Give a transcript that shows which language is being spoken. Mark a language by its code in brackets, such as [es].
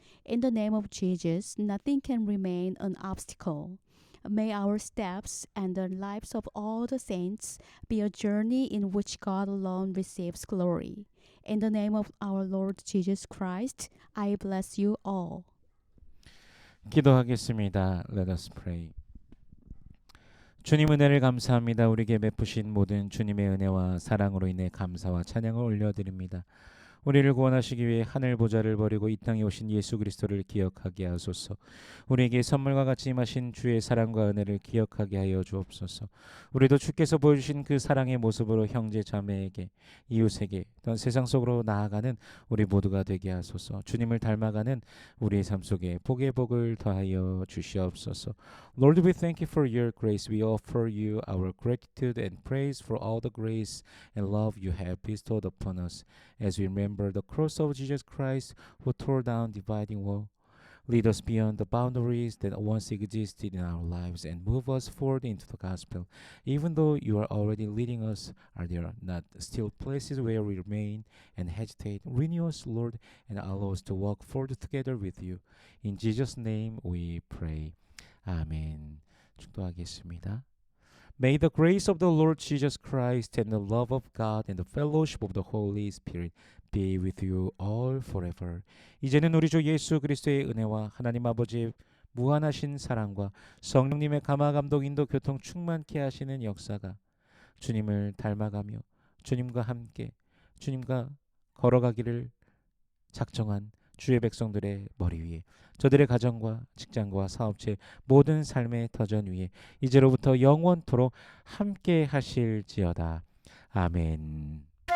[en] In the name of Jesus, nothing can remain an obstacle. May our steps and the lives of all the saints be a journey in which God alone receives glory. In the name of our Lord Jesus Christ, I bless you all. [ko] 기도하겠습니다. [en] Let us pray. [ko] 주님 은혜를 감사합니다. 우리에게 베푸신 모든 주님의 은혜와 사랑으로 인해 감사와 찬양을 올려드립니다. 우리를 구원하시기 위해 하늘 보좌를 버리고 이 땅에 오신 예수 그리스도를 기억하게 하소서. 우리에게 선물과 같이 임하신 주의 사랑과 은혜를 기억하게 하여 주옵소서. 우리도 주께서 보여주신 그 사랑의 모습으로 형제 자매에게 이웃에게 또한 세상 속으로 나아가는 우리 모두가 되게 하소서. 주님을 닮아가는 우리의 삶 속에 복의 복을 더하여 주시옵소서. [en] Lord, we thank you for your grace. We offer you our gratitude and praise for all the grace and love you have bestowed upon us as we remember the cross of Jesus Christ who tore down dividing wall. Lead us beyond the boundaries that once existed in our lives and move us forward into the gospel. Even though you are already leading us, are there not still places where we remain and hesitate? Renew us, Lord, and allow us to walk forward together with you. In Jesus' name we pray. [ko] 아멘. 축도하겠습니다. [en] May the grace of the Lord Jesus Christ and the love of God and the fellowship of the Holy Spirit be with you all forever. [ko] 이제는 우리 주 예수 그리스도의 은혜와 하나님 아버지의 무한하신 사랑과 성령님의 감화 감동 인도 교통 충만케 하시는 역사가 주님을 닮아가며 주님과 함께 주님과 걸어가기를 작정한 주의 백성들의 머리 위에 저들의 가정과 직장과 사업체 모든 삶의 터전 위에 이제로부터 영원토록 함께 하실지어다. 아멘.